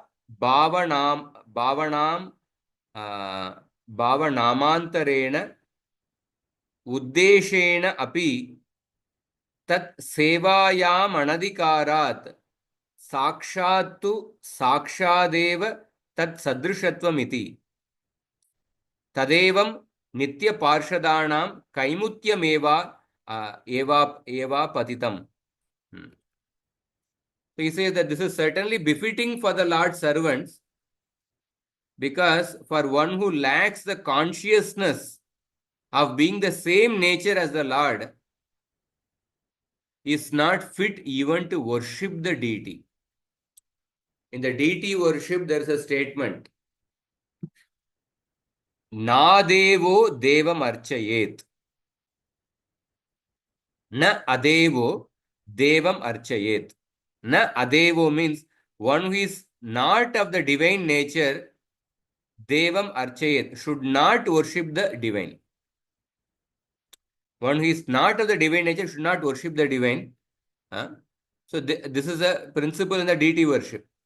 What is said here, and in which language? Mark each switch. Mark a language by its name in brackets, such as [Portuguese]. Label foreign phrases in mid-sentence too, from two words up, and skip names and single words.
[Sanskrit] भावनामान्तरेण उद्देशेन अपि तत् सेवायामनधिकारात् साक्षात्तु साक्षादेव तत् सदृशत्वमिति तदेवं नित्यपार्षदाणां कैमुत्यमेवा एव पतितम्. [English] So he says that this is certainly befitting for the Lord's servants, because for one who lacks the consciousness of being the same nature as the Lord is not fit even to worship the deity. In the deity worship, there is a statement, [Sanskrit] नादेवो देवं अर्चयेत्. न अदेवो देवं अर्चयेत्. न अदेवो [English] means one who is not of the divine nature, [Sanskrit] देवं अर्चयेत्, [English] should not worship the divine. One who is not of the divine nature should not worship the divine. So this is a principle in the deity worship.